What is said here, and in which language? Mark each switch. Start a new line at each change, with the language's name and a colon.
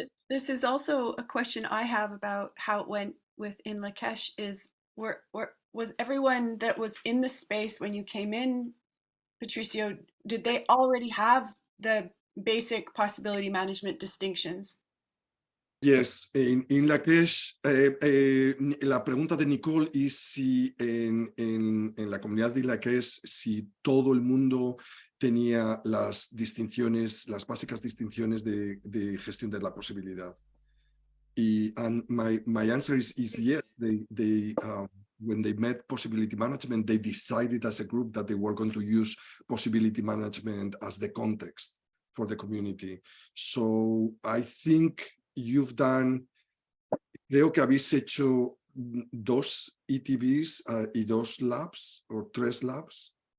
English: This is also a question I have about how it went with Inla Kesh is was everyone that was in the space when you came in, Patricio, did they already have the basic possibility management distinctions?
Spanish: Yes, en Inla Kesh, la pregunta de Nicole es si en la comunidad de Inla Kesh, si todo el mundo tenía las distinciones, las básicas distinciones de gestión de la posibilidad.
English: And my answer is yes. When they met possibility management, they decided as a group that they were going to use possibility management as the context for the community. So I think you've done,
Spanish: creo que habéis hecho 2 ETBs y 2 labs
English: or 3 labs.